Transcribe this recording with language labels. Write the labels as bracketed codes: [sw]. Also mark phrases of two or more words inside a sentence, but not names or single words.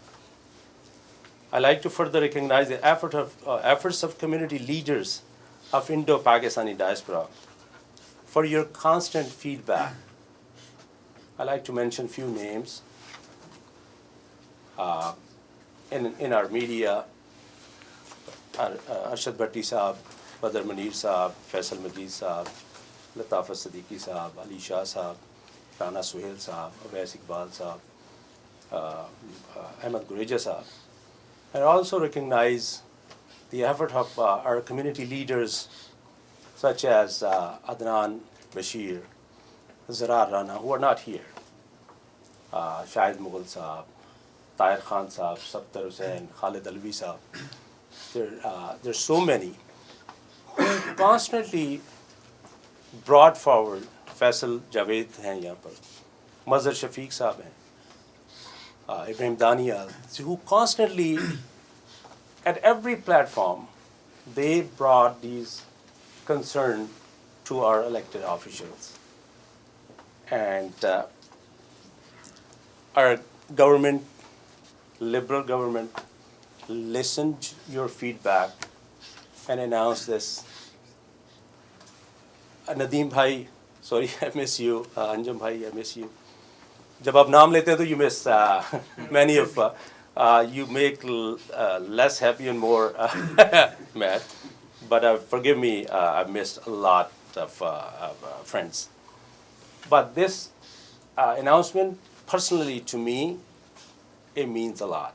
[en] I like to further recognize the efforts of community leaders of Indo-Pakistani diaspora for your constant feedback. I like to mention few names in our media. Arshad Bhatti Saab, Badr Munir Saab, Faisal Majid Saab, Latafa Siddiqui Saab, Ali Shah Saab, Rana Suhail Saab, Awais Iqbal Saab, Ahmed Gureja Saab. I also recognize the effort of our community leaders such as Adnan Bashir, Zarar Rana, who are not here, Shahid Mughal Saab, Tahir Khan Saab, Sabtar Hussain, Khalid Alvi Saab. There's so many who constantly brought forward. [ur] Faisal Javed ہیں یہاں پر, Mazhar Shafiq صاحب ہیں, [en] Ibrahim Daniel, who constantly, at every platform, they brought these concerns to our elected officials. And our government, Liberal government, listened your feedback and announced this. Nadeem bhai, sorry, I miss you. Anjum bhai, I miss you. [ur] جب آپ نام لیتے ہیں تو [en] you miss many of you make less happy and more mad. But forgive me, I've missed a lot of friends. But this announcement, personally to me, it means a lot.